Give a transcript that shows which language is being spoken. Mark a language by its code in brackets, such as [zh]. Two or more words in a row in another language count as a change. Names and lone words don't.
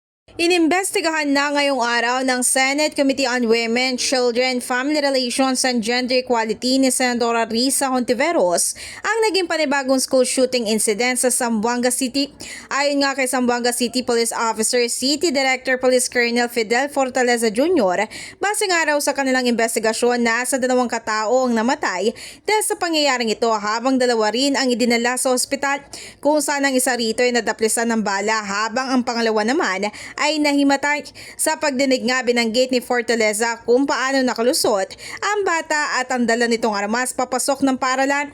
[tl] Inimbestigahan na ngayong araw ng Senate Committee on Women, Children, Family Relations and Gender Equality ni Senadora Risa Hontiveros ang naging panibagong [en] school shooting incident [tl] sa Zamboanga City. Ayon nga kay Zamboanga City Police Officer City Director Police Colonel Fidel Fortaleza Jr., base nga raw sa kanilang investigasyon, nasa 2 katao ang namatay dahil sa pangyayaring ito, habang 2 rin ang idinala sa ospital, kung saan ang isa rito ay nadaplisan ng bala habang ang pangalawa naman ay nahimatay. Sa pagdinig nga, binanggit ni Fortaleza kung paano nakalusot ang bata at ang dala nitong armas papasok ng paaralan.